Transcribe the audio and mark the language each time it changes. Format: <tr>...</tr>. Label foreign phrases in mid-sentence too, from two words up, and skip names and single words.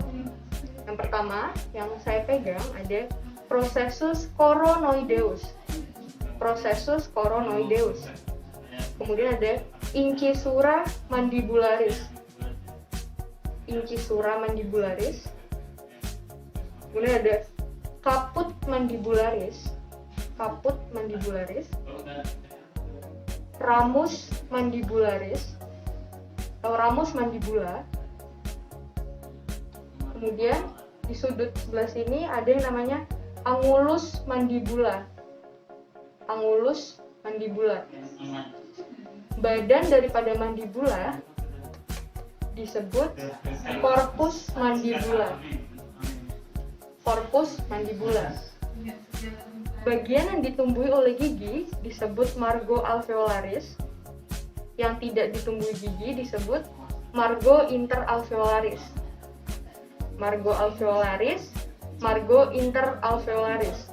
<id>Yang pertama, yang saya pegang ada</id> <la>processus coronoideus.</la> <id>Kemudian ada</id> <la>incisura mandibularis. Incisura mandibularis.</la> <id>Kemudian ada</id> <la>caput mandibularis. Caput mandibularis. Ramus mandibularis atau ramus mandibula.</la> <id>Kemudian di sudut sebelah sini ada yang namanya</id> <la>angulus mandibula. Angulus mandibula.</la> <id>Badan daripada mandibula disebut</id> <la>corpus mandibula. Corpus mandibula.</la> <id>Bagian yang ditumbuhi oleh gigi disebut</id> <la>margo alveolaris.</la> <id>Yang tidak ditumbuhi gigi disebut</id> <la>margo interalveolaris. Margo alveolaris, margo interalveolaris.</la>